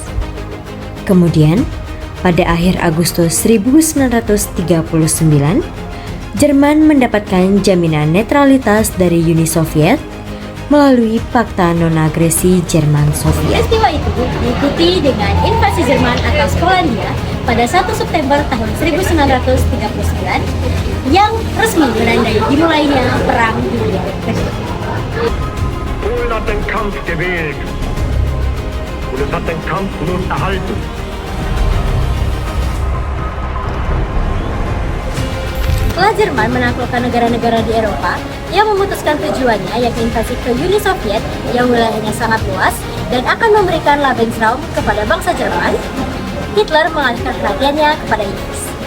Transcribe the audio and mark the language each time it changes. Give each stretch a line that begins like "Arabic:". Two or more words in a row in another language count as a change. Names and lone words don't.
Indonesian: Kemudian, pada akhir Agustus 1939, Jerman mendapatkan jaminan netralitas dari Uni Soviet melalui Pakta Non-Agresi Jerman-Soviet. Peristiwa itu diikuti dengan invasi Jerman atas Polandia pada 1 September tahun 1939 yang resmi menandai dimulainya Perang Dunia Kedua.
German: Polen hat den Kampf gewählt und es hat den Kampf nun erhalten.
Indonesian: Setelah Jerman menaklukkan negara-negara di Eropa yang memutuskan tujuannya yakni invasi ke Uni Soviet yang wilayahnya sangat luas dan akan memberikan Lebensraum kepada bangsa Jerman, Hitler mengalihkan perhatiannya kepada Inggris.